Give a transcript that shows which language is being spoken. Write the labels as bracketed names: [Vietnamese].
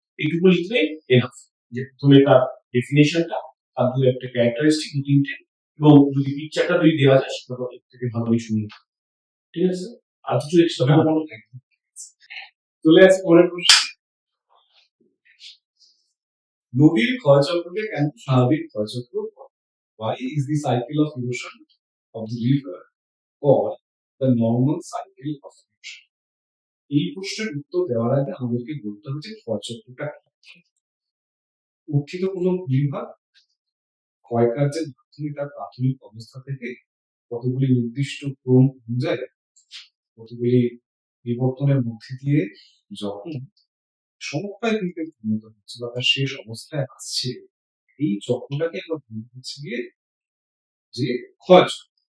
[Bangla] এইটুকু লিখলে এনাফ, যে প্রথমে তার ডেফিনেশনটা, তার দু একটা ক্যারেক্টারিস্টিক 2-3টে, এবং যদি পিকচারটা যদি দেওয়া যায় সেটা এর থেকে ভালোই শুনি। ঠিক আছে, আর কিছু এক্সট্রা বলো। চলে আসি পরের প্রশ্ন। নদীর ক্ষয়চক্রকে কেন স্বাভাবিক ক্ষয়চক্র? [English] Why is the cycle of erosion of the river called the normal cycle of erosion? [Bangla] এই প্রশ্নের উত্তর দেওয়ার আগে আমাদেরকে বলতে হবে যে ক্ষয়চক্রটা কি। উত্থিত কোনো বিভাগ ক্ষয়কার্যের মাধ্যমে তার প্রাথমিক অবস্থা থেকে কতগুলি নির্দিষ্ট ক্রম অনুযায়ী কতগুলি বিবর্তনের মধ্যে দিয়ে যখন সমক্ষয় কিন্তু উন্নত হচ্ছে বা তার শেষ অবস্থায় আসছে, এই চক্রটাকে আমরা বলতে হচ্ছে গিয়ে যে ক্ষয়চক্র।